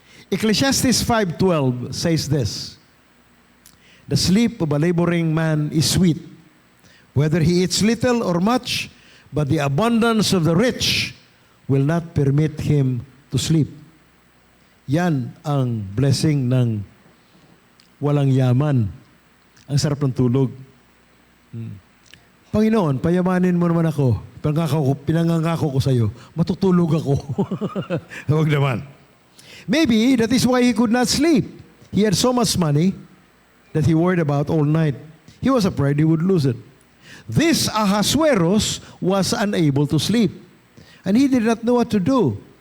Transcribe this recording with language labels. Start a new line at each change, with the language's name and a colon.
English: Ecclesiastes 5:12 says this, "The sleep of a laboring man is sweet, whether he eats little or much, but the abundance of the rich will not permit him to sleep."
Filipino: Yan ang blessing ng walang yaman. Ang sarap ng tulog. Panginoon, payamanin mo naman ako. Pinangangako ko sa iyo, matutulog ako. Huwag naman.
English: Maybe that is why he could not sleep. He had so much money that he worried about all night. He was afraid he would lose it. This Ahasuerus was unable to sleep. And he did not know what to do.